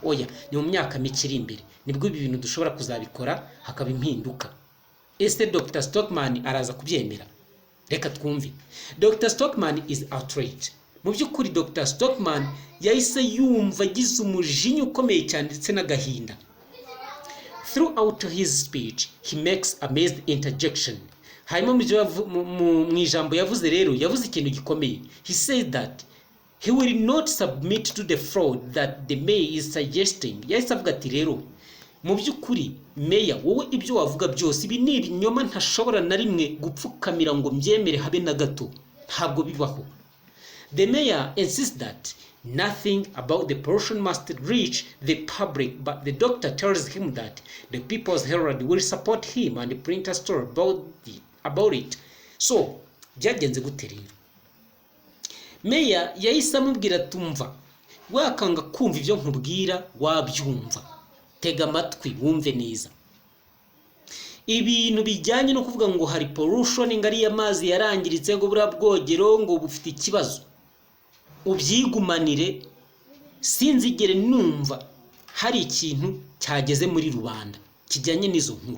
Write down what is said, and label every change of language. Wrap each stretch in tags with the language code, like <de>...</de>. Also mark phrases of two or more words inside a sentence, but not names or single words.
<rw>Oya, ni mu myaka mike iri imbere nibwo ibi bintu dushobora kuzabikora hakaba impinduka. Ese Dr. Stockman araza kubyemera? Reka twumve.</rw> <en>Dr. Stockman is outraged.</en> <rw>Mu by'ukuri Dr. Stockman yahise yumva agize umujinya ukomeye cyane ndetse n'agahinda.</rw> <en>Throughout his speech he makes amazed interjection.</en> <rw>Hanyuma mu ijambo yavuze rero yavuze ikintu gikomeye.</rw> <en>He said that he will not submit to the fraud that the mayor is suggesting.</en> <rw>Yahise avuga ati rero mu by'ukuri meya wowe ibyo wavuga byose ibi ni ibinyoma ntashobora na rimwe gupfukamira ngo mbyemere habe na gato, ntabwo bibaho.</rw> <en>The mayor insists that nothing about the pollution must reach the public, but the doctor tells him that the People's Herald will support him and print a story about it.</en> <rw>So byagenze gute rero? Meya yahise amubwira tumva, wakanga kumva ibyo nkubwira wabyumva, tega amatwi wumve neza. Ibintu bijyanye no kuvuga ngo hari pollution ngari y'amazi yarangiritse ngo bura bwogero ngo bufite ikibazo, ubyigumanire, sinzigere numva hari ikintu cyageze muri rubanda kijyanye n'izo nkuru.</rw>